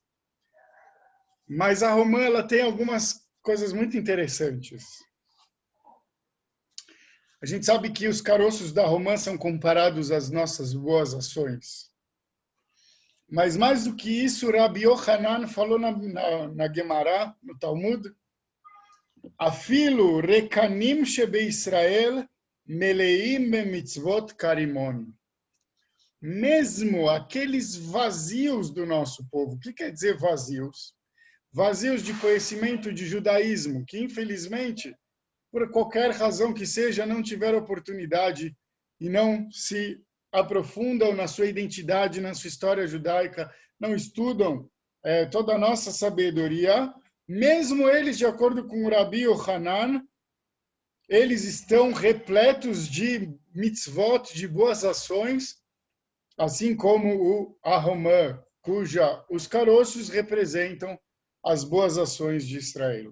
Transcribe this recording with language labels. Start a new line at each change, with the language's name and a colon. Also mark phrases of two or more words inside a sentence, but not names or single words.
Portuguese: Mas a romã ela tem algumas coisas muito interessantes. A gente sabe que os caroços da romã são comparados às nossas boas ações. Mas mais do que isso, Rabi Yohanan falou na Gemara, no Talmud,
Hebrew: אפילו ריקנים שב ישראל מלאים מצוות כרימון.
Portuguese: Mesmo aqueles vazios do nosso povo. O que quer dizer vazios? Vazios de conhecimento de judaísmo, que infelizmente, por qualquer razão que seja, não tiveram oportunidade e não se aprofundam na sua identidade, na sua história judaica, não estudam toda a nossa sabedoria, mesmo eles, de acordo com o Rabi Yohanan, eles estão repletos de mitzvot, de boas ações, assim como a romã, cuja os caroços representam as boas ações de Israel.